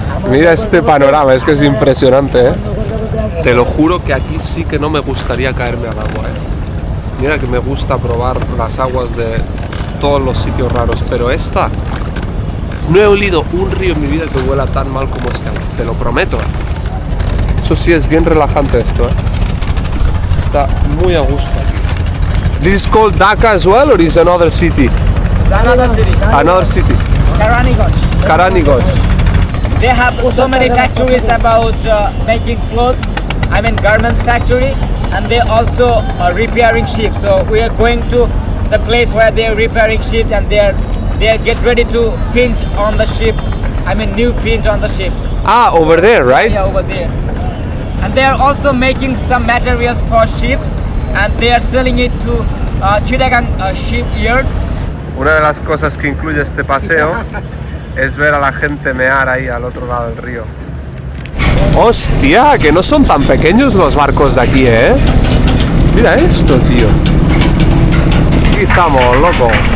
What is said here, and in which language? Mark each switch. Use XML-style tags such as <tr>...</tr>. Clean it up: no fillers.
<es>Mira este panorama, es que es impresionante, ¿eh? Te lo juro que aquí sí que no me gustaría caerme al agua, ¿eh? Mira que me gusta probar las aguas de todos los sitios raros, pero esta... No he olido un río en mi vida que huela tan mal como este agua, te lo prometo, ¿eh? Eso sí es bien relajante esto, ¿eh? Se está muy a gusto aquí.</es> <en>This is called Dhaka as well, or is another city? It's another city. Another city. Karanigoj. Karanigoj. They have so many factories about making clothes. I mean garments factory, and they also are repairing ships. So we are going to the place where they are repairing ships, and they are get ready to print on the ship. I mean new print on the ship. Ah, over there, right? Yeah, over there. And they are also making some materials for ships, and they are selling it to Chittagong shipyard.</en> <es>Una de las cosas que incluye este paseo es ver a la gente mear ahí al otro lado del río. ¡Hostia! Que no son tan pequeños los barcos de aquí, ¿eh? Mira esto, tío. Aquí estamos, loco.</es>